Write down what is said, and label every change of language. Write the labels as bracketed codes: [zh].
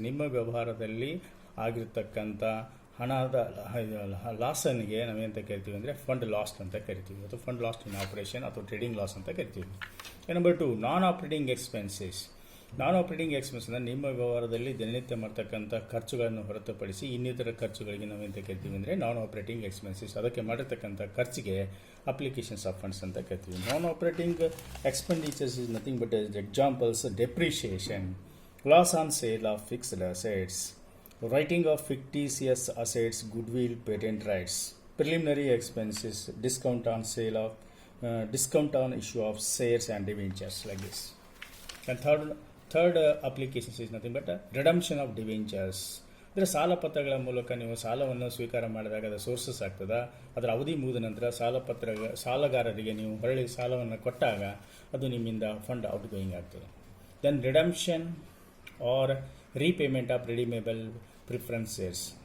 [kn] ನಿಮ್ಮ ವ್ಯವಹಾರದಲ್ಲಿ ಆಗಿರ್ತಕ್ಕಂಥ ಹಣದ ಲಾಸನಿಗೆ ನಾವೇಂತ ಕರಿತೀವಿ ಅಂದರೆ ಫಂಡ್ ಲಾಸ್ಟ್ ಅಂತ ಕರಿತೀವಿ, ಅಥವಾ ಫಂಡ್ ಲಾಸ್ಟ್ ಇನ್ ಆಪರೇಷನ್ ಅಥವಾ ಟ್ರೇಡಿಂಗ್ ಲಾಸ್ ಅಂತ ಕರಿತೀವಿ. ನಂಬರ್ 2, ನಾನ್ ಆಪರೇಟಿಂಗ್ ಎಕ್ಸ್ಪೆನ್ಸಸ್. ನಾನ್ ಆಪರೇಟಿಂಗ್ ಎಕ್ಸ್ಪೆನ್ಸ್ ಅಂದರೆ ನಿಮ್ಮ ವ್ಯವಹಾರದಲ್ಲಿ ದಿನನಿತ್ಯ ಮಾಡ್ತಕ್ಕಂಥ ಖರ್ಚುಗಳನ್ನು ಹೊರತುಪಡಿಸಿ ಇನ್ನಿತರ ಖರ್ಚುಗಳಿಗೆ ನಾವೆಂತ ಕರಿತೀವಿ ಅಂದರೆ ನಾನ್ ಆಪರೇಟಿಂಗ್ ಎಕ್ಸ್ಪೆನ್ಸಸ್. ಅದಕ್ಕೆ ಮಾಡಿರ್ತಕ್ಕಂಥ ಖರ್ಚಿಗೆ ಅಪ್ಲಿಕೇಶನ್ಸ್ ಆಫ್ ಫಂಡ್ಸ್ ಅಂತ ಕರಿತೀವಿ. [en] Non operating expenditures is nothing but examples depreciation, loss on sale of fixed assets, writing of fictitious assets, goodwill, patent rights, preliminary expenses, discount on sale of discount on issue of shares and debentures, like this. And third application is nothing but redemption of debentures. [kn] ಅಂದರೆ ಸಾಲ ಪತ್ರಗಳ ಮೂಲಕ ನೀವು ಸಾಲವನ್ನು ಸ್ವೀಕಾರ ಮಾಡಿದಾಗ ಅದು sources ಆಗ್ತದೆ, ಅದರ ಅವಧಿ ಮುಗಿದ ನಂತರ ಸಾಲಗಾರರಿಗೆ ನೀವು ಹೊರಳಿ ಸಾಲವನ್ನು ಕೊಟ್ಟಾಗ ಅದು ನಿಮ್ಮಿಂದ ಫಂಡ್ ಔಟ್ ಗೋಯಿಂಗ್ ಆಗ್ತದೆ. [en] Then redemption or repayment of redeemable preference shares.